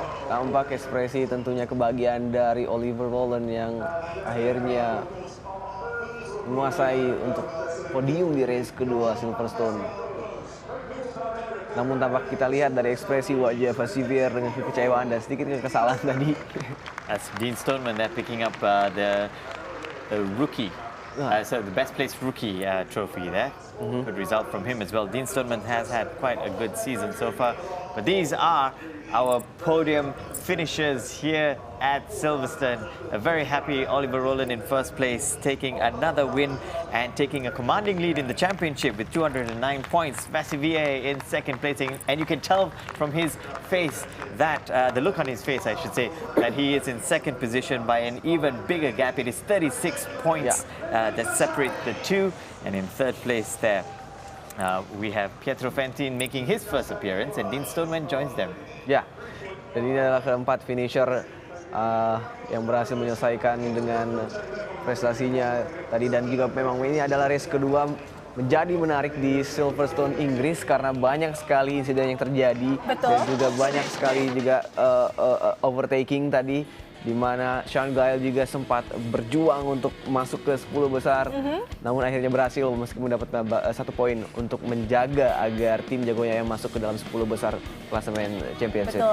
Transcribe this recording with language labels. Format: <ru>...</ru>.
<id>Tampak ekspresi tentunya kebahagiaan dari Oliver Rowland yang akhirnya menguasai untuk podium di race kedua Silverstone. Namun tampak kita lihat dari ekspresi wajah Vassivier dengan kekecewaan dan sedikit kekesalan tadi.</id> <en>As Dean Stoneman, they're picking up the rookie, so the best placed rookie trophy there. Good result from him as well. Dean Stoneman has had quite a good season so far. But these are our podium finishers here at Silverstone. A very happy Oliver Rowland in first place, taking another win and taking a commanding lead in the championship with 209 points. Vassivier in second placing, and you can tell from his face that, the look on his face, I should say, that he is in second position by an even bigger gap. It is 36 points that separate the two, and in third place there, we have Pietro Fantin making his first appearance, and Dean Stoneman joins them.</en> <id>Ya, dan ini adalah keempat finisher yang berhasil menyelesaikan dengan prestasinya tadi, dan juga memang ini adalah race kedua menjadi menarik di Silverstone Inggris karena banyak sekali insiden yang terjadi. Betul. Dan juga banyak sekali juga overtaking tadi, di mana Sean Gale juga sempat berjuang untuk masuk ke 10 besar, namun akhirnya berhasil meskipun mendapat 1 poin untuk menjaga agar tim jagonya yang masuk ke dalam 10 besar klasemen championship.</id>